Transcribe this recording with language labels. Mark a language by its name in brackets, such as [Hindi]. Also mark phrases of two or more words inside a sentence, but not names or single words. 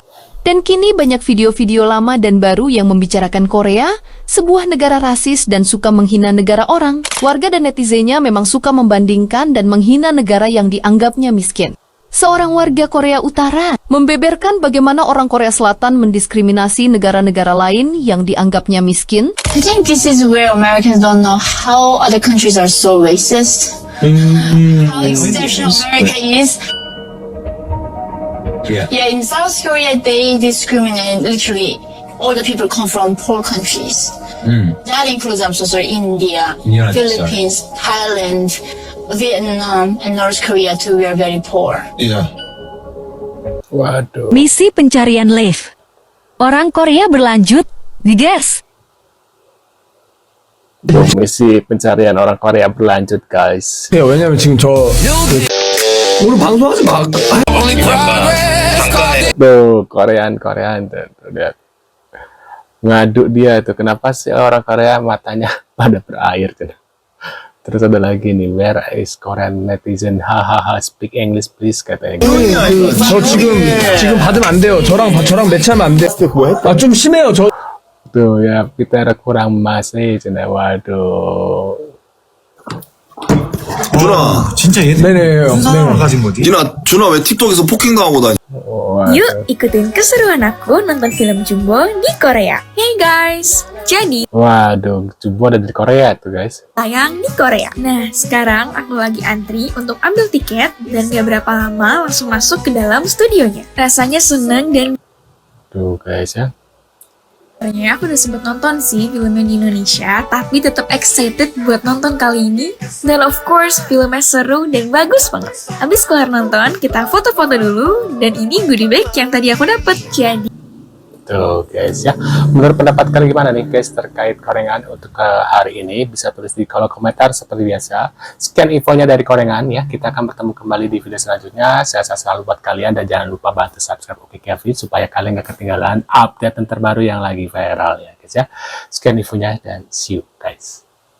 [Indonesian] Dan kini banyak video-video lama dan baru yang membicarakan Korea, sebuah negara rasis dan suka menghina negara orang. Warga dan netizennya memang suka membandingkan dan menghina negara yang dianggapnya miskin. Seorang warga Korea Utara membeberkan bagaimana orang Korea Selatan mendiskriminasi negara-negara lain yang dianggapnya miskin. [English] I think this is where Americans don't know how other countries are so racist. How exceptional America is. Yeah, in South Korea they discriminate literally all the people come from poor countries. That includes, I'm so sorry, India, Philippines, Thailand, Vietnam, and North Korea too. We are very poor. [Indonesian] Waduh. Misi pencarian Leif. Orang Korea berlanjut, digas. Tuh, misi pencarian orang Korea berlanjut, guys. [Korean] 야, 왜냐면 지금 오늘 방송하지 마. [Indonesian] Tuh, Korean tuh, lihat. Ngaduk dia tuh, kenapa sih orang Korea matanya pada berair tuh. Terus ada lagi nih, [English] where is Korean netizen? [Indonesian] Hahaha, [English] speak English please [Indonesian] katanya. [Korean] 저 지금 받으면 안 돼요. 저랑 매치하면 안 돼. 좀 심해요. [Indonesian] Tuh ya, kita ada kurang masih, cina. Waduh. [Korean] 준아, 진짜 얘 무슨 상황을 가진 거지? 준아 왜 틱톡에서 폭행 당하고 다니? [Indonesian] Yuk ikutin keseruan aku nonton film Jumbo di Korea. [English] Hey guys, [Indonesian] Jadi, Waduh, Jubo ada di Korea tuh guys. tayang di Korea. Nah, sekarang aku lagi antri untuk ambil tiket dan gak berapa lama langsung masuk ke dalam studionya. Rasanya seneng dan Tuh guys ya. sebenarnya aku udah sempet nonton sih filmnya di Indonesia, tapi tetap excited buat nonton kali ini. Dan [English] of course, [Indonesian] filmnya seru dan bagus banget. Habis kelar nonton, kita foto-foto dulu, dan ini [English] goodie bag [Indonesian] yang tadi aku dapet. Jadi, Tuh guys ya. Menurut pendapat kalian gimana nih guys terkait Korengan untuk hari ini? Bisa tulis di kolom komentar seperti biasa. Sekian infonya dari Korengan ya. Kita akan bertemu kembali di video selanjutnya. Saya selalu buat kalian dan jangan lupa bantu subscribe Oke Kevin supaya kalian gak ketinggalan update terbaru yang lagi viral ya guys ya. Sekian infonya dan [English] see you guys.